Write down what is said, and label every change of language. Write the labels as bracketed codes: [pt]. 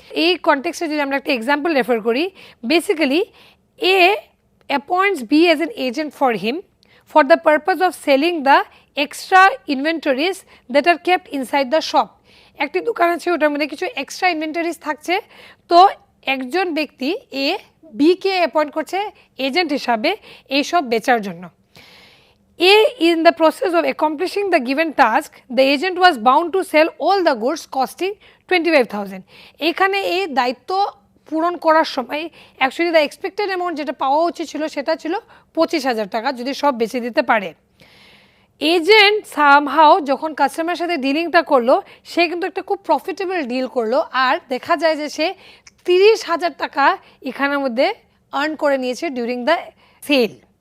[bn] এই কনটেক্সটে যদি আমরা একটা এক্সাম্পল রেফার করি, [en] Basically A appoints B as an agent for him for the purpose of selling the extra inventories that are kept inside the shop. [bn] একটি দোকান আছে, ওটার মধ্যে কিছু এক্সট্রা ইনভেন্টরিজ থাকছে, তো একজন ব্যক্তি এ বিকে অ্যাপয়েন্ট করছে এজেন্ট হিসাবে এইসব বেচার জন্য। [en] A in the process of accomplishing the given task, the agent was bound to sell all the goods costing 25,000. [bn] এখানে এই দায়িত্ব পূরণ করার সময় [en] actually the expected amount [bn] যেটা পাওয়া উচিত ছিল সেটা ছিল 25,000 টাকা যদি সব বেচে দিতে পারে। এজেন্ট সামহাও যখন কাস্টমারের সাথে ডিলিংটা করলো, সে কিন্তু একটা খুব প্রফিটেবল ডিল করলো, আর দেখা যায় যে সে 30,000 টাকা এখানের মধ্যে আর্ন করে নিয়েছে [en] During the sale.